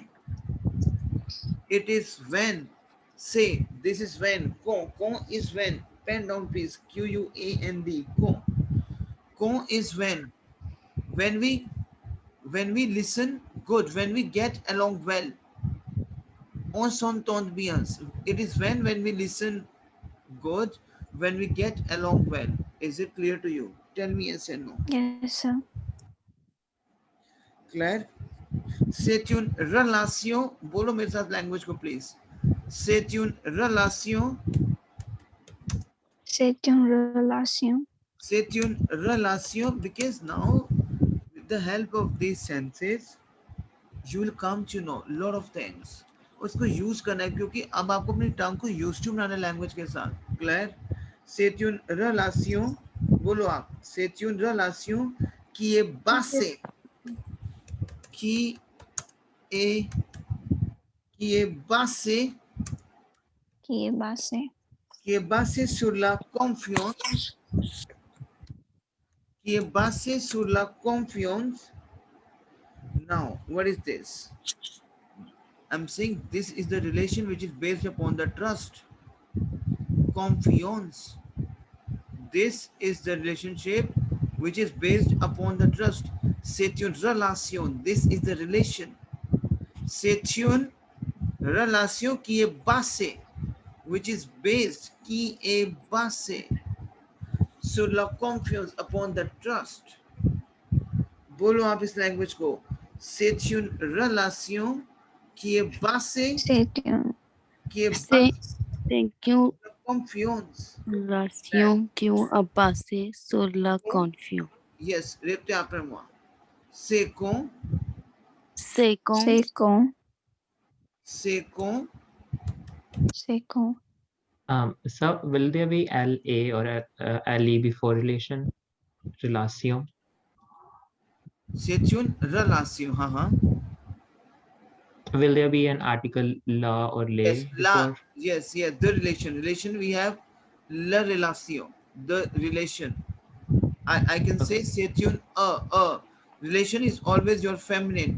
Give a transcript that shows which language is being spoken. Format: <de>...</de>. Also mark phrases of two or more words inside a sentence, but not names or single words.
<en>It is when. Say, this is when. Quand is when. Pen down please.</en> <fr>Quand.</fr> <en>Quand is when. When we listen good. When we get along well.</en> <fr>On s'entend bien.</fr> <en>It is when we listen good. When we get along well. Is it clear to you? Tell me yes and no. yes, sir.</en> <fr>Claire? C'est une relation.</fr> <hi>बोलो मेरे साथ language को please.</hi> <fr>C'est une relation. C'est une relation. C'est une relation,</fr> <en>because now with the help of these senses you will come to know lot of things.</en> <hi>उसको यूज करना है क्योंकि अब आपको अपनी टंग को</hi> <en>use to</en> <hi>बनाना लैंग्वेज के साथ. क्लियर?</hi> <fr>C'est une relation.</fr> <hi>बोलो आप.</hi> <fr>C'est une relation qui est basée, qui est qui est basé qui est basé sur la confiance, qui est basé sur la confiance.</fr> <en>Now, what is this? I'm saying this is the relation which is based upon the trust. Confiance. This is the relationship which is based upon the trust.</en> <fr>C'est une relation.</fr> <en>This is the relation.</en> <fr>C'est une relation qui est basée,</fr> <en>which is based,</en> <fr>qui est basée sur la confiance,</fr> <en>upon the trust.</en> <hi>बोलो आप इस लैंग्वेज को.</hi> <fr>C'est une relation qui est basée, c'est une qui est C'est basée क्यों sur la confiance. relation</fr> <hi>क्यों अब</hi> <fr>basée sur la confiance. Yes, répétez après moi. C'est con, C'est quand c'est con c'est con, c'est con</fr> <en>So will there be LA or LE before relation? Relation.</en> <fr>c'est une relation.</fr> <hi>हाँ हाँ.</hi> <en>Will there be an article la or le Yes, la. before? Yes, yes. The relation. We have</en> <fr>la relation.</fr> <en>The relation. I can say</en> <fr>c'est une</fr> <en>a. Relation is always your feminine.</en>